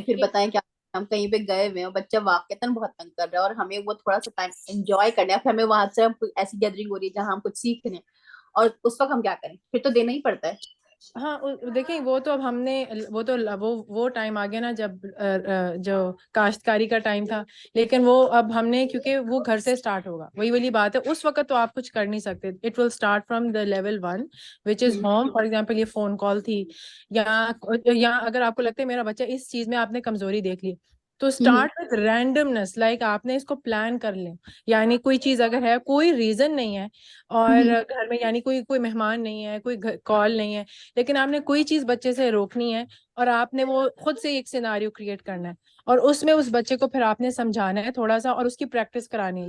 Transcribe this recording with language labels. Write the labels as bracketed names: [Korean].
[Urdu] پھر بتائیں کیا, ہم کہیں پہ گئے ہوئے ہیں, بچہ واقعتاً بہت تنگ کر رہا ہے, اور ہمیں وہ تھوڑا سا ٹائم انجوائے کرنا ہے, پھر ہمیں وہاں سے ایسی گیدرنگ ہو رہی ہے جہاں ہم کچھ سیکھ رہے ہیں, اور اس وقت ہم کیا کریں, پھر تو دینا ہی پڑتا ہے. ہاں دیکھیں وہ تو اب ہم نے وہ ٹائم آ گیا نا جب جو کاشتکاری کا ٹائم تھا, لیکن وہ اب ہم نے, کیونکہ وہ گھر سے اسٹارٹ ہوگا, وہی والی بات ہے, اس وقت تو آپ کچھ کر نہیں سکتے. [English] It will start from the level 1 which is home. [Urdu] For example یہ فون کال تھی, یا اگر آپ کو لگتا ہے میرا بچہ اس چیز میں آپ نے کمزوری دیکھ لی, تو [English] start with randomness, [Urdu] لائک آپ نے اس کو پلان کر لیں. یعنی کوئی چیز اگر ہے, کوئی ریزن نہیں ہے, اور گھر میں یعنی کوئی مہمان نہیں ہے, کوئی کال نہیں ہے, لیکن آپ نے کوئی چیز بچے سے روکنی ہے, اور آپ نے وہ خود سے ایک سیناریو کریٹ کرنا ہے, اور اس میں اس بچے کو پھر آپ نے سمجھانا ہے تھوڑا سا, اور اس کی پریکٹس کرانی ہے.